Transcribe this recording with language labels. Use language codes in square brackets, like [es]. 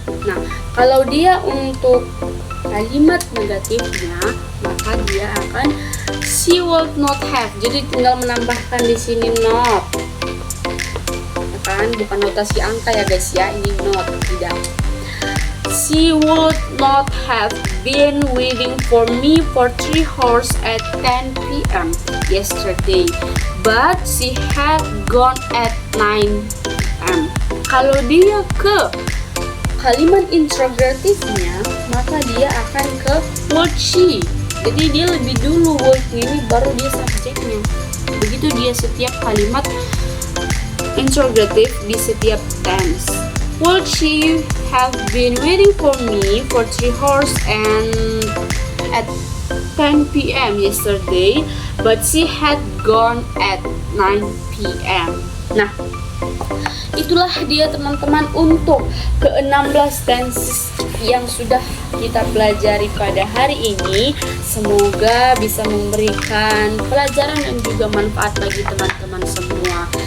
[id] Nah, kalau dia untuk kalimat negatifnya, maka dia akan [en] she would not have, [id] jadi tinggal menambahkan di sini not, ya kan, bukan notasi angka ya guys ya, ini not, tidak. [en] She would not have been waiting for me for 3 hours at 10 p.m. yesterday, but she had gone at 9 p.m. [id] Kalau dia ke kalimat interrogatifnya, maka dia akan ke [en] would she. [id] Jadi dia lebih dulu would ini, baru dia subjeknya. Begitu dia setiap kalimat interrogative di setiap tense. [en] Would she have been waiting for me for 3 hours and at 10 p.m. yesterday, but she had gone at 9 p.m. [id] Nah, itulah dia teman-teman untuk ke-16 tenses yang sudah kita pelajari pada hari ini. Semoga bisa memberikan pelajaran dan juga manfaat bagi teman-teman semua.